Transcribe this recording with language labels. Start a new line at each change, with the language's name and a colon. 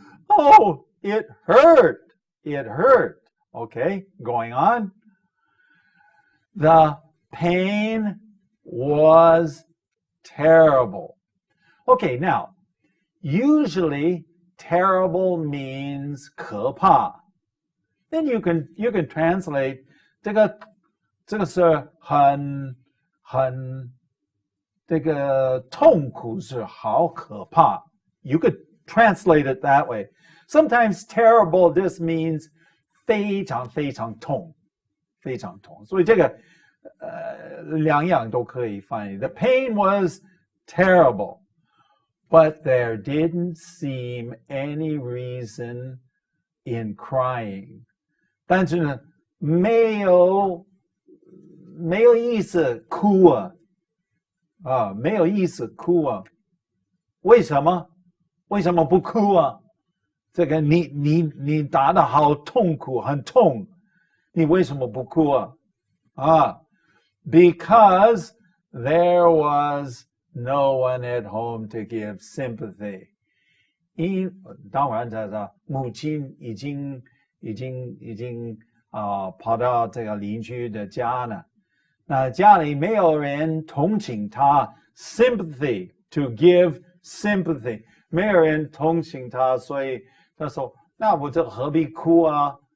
English: Oh, it hurt. Okay, going on. The pain was terrible. Okay, now, usually terrible means
Chinese: 可怕.
English: Then you can translate
Chinese: 这个是很这个痛苦是好可怕.
English: You could translate it that way. Sometimes terrible just means
Chinese: 非常非常痛. 所以这个两样都可以翻译.
English: The pain was terrible, but there didn't seem any reason in crying.
Chinese: 但是呢，没有意思哭啊，没有意思哭啊。为什么不哭啊？这个你打得好痛苦，很痛。你为什么不哭啊？
English: Because there was no one at home to give sympathy.
Chinese: 当然这个母亲已经跑到这个邻居的家了，那家里没有人同情他
English: sympathy to give sympathy
Chinese: 没有人同情他，所以他说那我这何必哭啊？